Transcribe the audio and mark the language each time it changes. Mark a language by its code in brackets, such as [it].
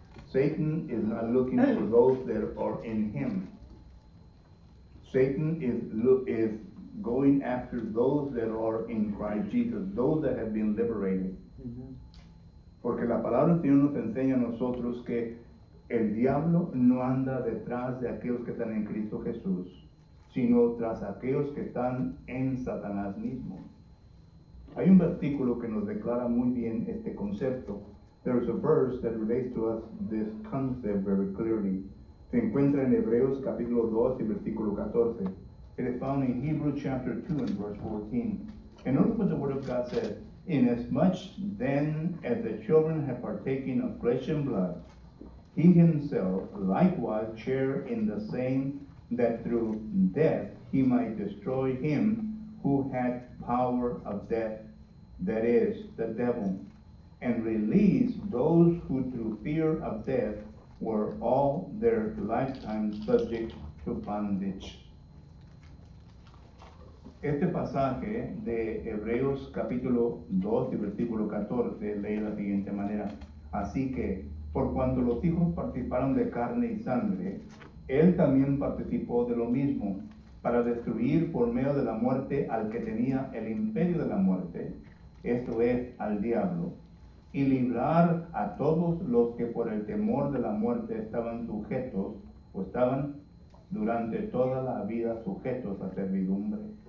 [en] Satan is not looking for those that are in him. Satan is going after those that are in Christ Jesus, those that have been liberated. [es] Porque la palabra del Señor nos enseña a nosotros que el diablo no anda detrás de aquellos que están en Cristo Jesús, sino tras aquellos que están en Satanás mismo. Hay un versículo que nos declara muy bien este concepto, [en] there's a verse that relates to us this concept very clearly. [es] Se encuentra en Hebreos capítulo 2 y versículo 14. [en] It is found in Hebrews chapter 2 and verse 14. And notice what the Word of God says. Inasmuch then as the children have partaken of flesh and blood, he himself likewise shared in the same, that through death he might destroy him who had power of death, that is, the devil, and release those who through fear of death were all their lifetime subject to bondage. [es] Este pasaje de Hebreos capítulo 2 y versículo 14 lee de la siguiente manera. Así que, por cuanto los hijos participaron de carne y sangre, él también participó de lo mismo, para destruir por medio de la muerte al que tenía el imperio de la muerte, esto es, al diablo, y librar a todos los que por el temor de la muerte estaban sujetos, o estaban durante toda la vida sujetos a servidumbre.